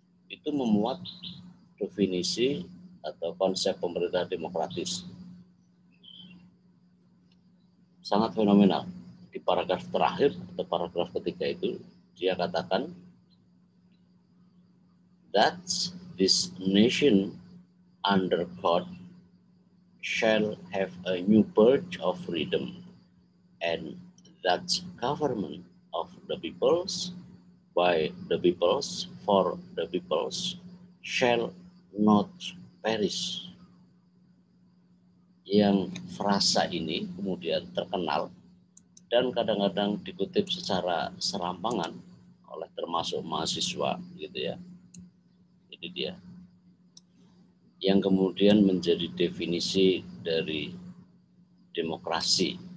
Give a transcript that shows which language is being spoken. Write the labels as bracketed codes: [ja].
[id] Itu memuat definisi atau konsep pemerintah demokratis. Sangat fenomenal. Di paragraf terakhir atau paragraf ketiga itu dia katakan [en] that this nation under God shall have a new birth of freedom, and that government of the peoples, by the peoples, for the peoples, shall not perish. [id] Yang frasa ini kemudian terkenal dan kadang-kadang dikutip secara serampangan oleh termasuk mahasiswa, gitu ya. Ini dia yang kemudian menjadi definisi dari demokrasi.